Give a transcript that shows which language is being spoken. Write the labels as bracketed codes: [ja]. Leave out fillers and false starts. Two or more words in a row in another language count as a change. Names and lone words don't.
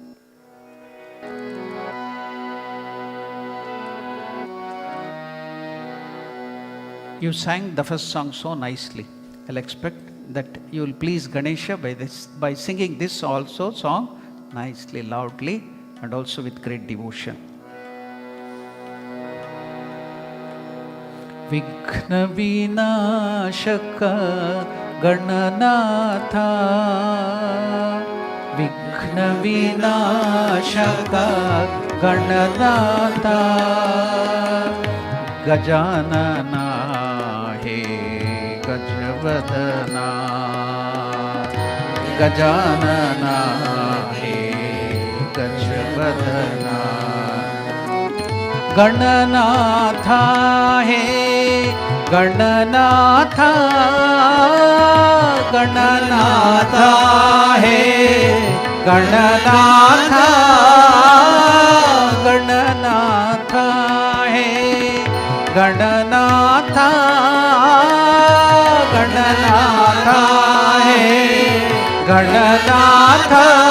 [en] You sang the first song so nicely. I'll expect that you will please Ganesha by singing this also song nicely, loudly, and also with great devotion. [mr] विघ्न विनाशक गणनाथा विघ्न विनाशक गणनाथा गजानना हे गजवदना गजानना हे गजवदना। गणनाथा हे गणनाथा, गणनाथा हे गणनाथा, गणनाथा हे गणनाथा, गणनाथा हे गणनाथा।